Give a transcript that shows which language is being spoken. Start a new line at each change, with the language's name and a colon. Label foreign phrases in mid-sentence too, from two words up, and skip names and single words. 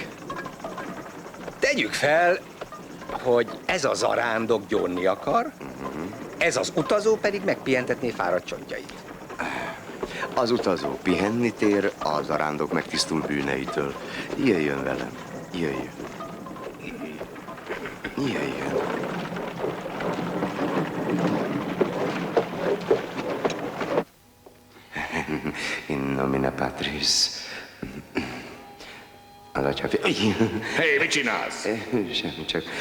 Hungarian: Tegyük fel, hogy ez a zarándok gyónni akar, ez az utazó pedig megpihentetné fáradt csontjait. Az utazó pihenni tér, a zarándok megtisztul bűneitől. Jöjjön velem, jöjjön. Jöjjön.
Latin: In nomine Patris.
Hungarian: Az atya... Hé, mit csinálsz? Semmi, csak...